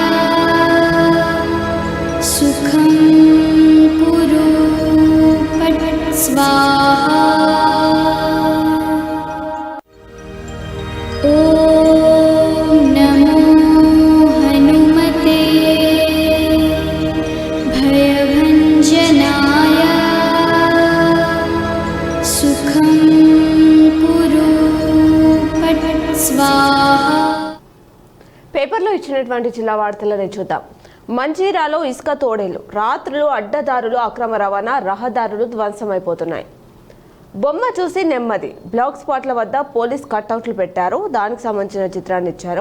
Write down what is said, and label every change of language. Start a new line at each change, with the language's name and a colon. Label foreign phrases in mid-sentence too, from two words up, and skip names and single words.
Sanskrit: सुखं कुरु पट् स्वाहा ॐ नमो हनुमते भयभञ्जनाय सुखं कुरु पट् स्वाहा
Telugu: పేపర్లో ఇచ్చినటువంటి జిల్లా వార్తలను చూద్దాం. మంజీరాలో ఇసుక తోడేలు, రాత్రులు అడ్డదారులు, అక్రమ రవాణా, రహదారులు ధ్వంసమైపోతున్నాయి. బొమ్మ చూసి నెమ్మది,
English: black spots
Telugu: వద్ద
English: police cutouts
Telugu: పెట్టారు. దానికి సంబంధించిన చిత్రాన్ని ఇచ్చారు.